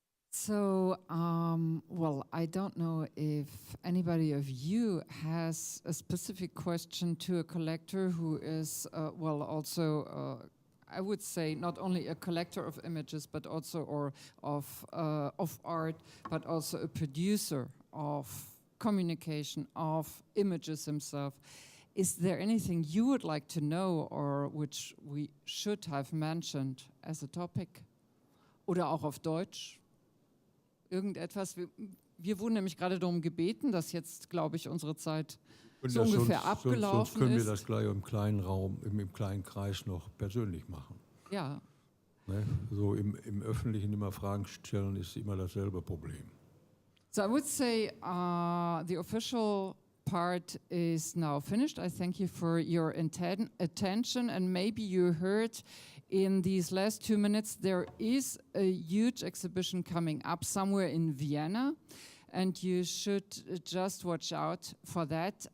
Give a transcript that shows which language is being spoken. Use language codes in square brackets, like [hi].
[en] So, well, I don't know if anybody of you has a specific question to a collector who is, well, also, I would say, not only a collector of images, but also, or of art, but also a producer of communication, of images himself. Is there anything you would like to know, or which we should have mentioned as a topic? [de] Oder auch auf Deutsch? Irgendetwas. Wir wurden nämlich gerade darum gebeten, dass jetzt, glaube ich, unsere Zeit so ungefähr abgelaufen sonst können ist. wir das gleich im kleinen Raum, im kleinen Kreis noch persönlich machen. Ja. Ne? So im Öffentlichen immer Fragen stellen, ist immer dasselbe Problem. [en] So I would say the official part is now finished. I thank you for your attention, and maybe you heard in these last 2 minutes there is a huge exhibition coming up somewhere in Vienna, and you should just watch out for that.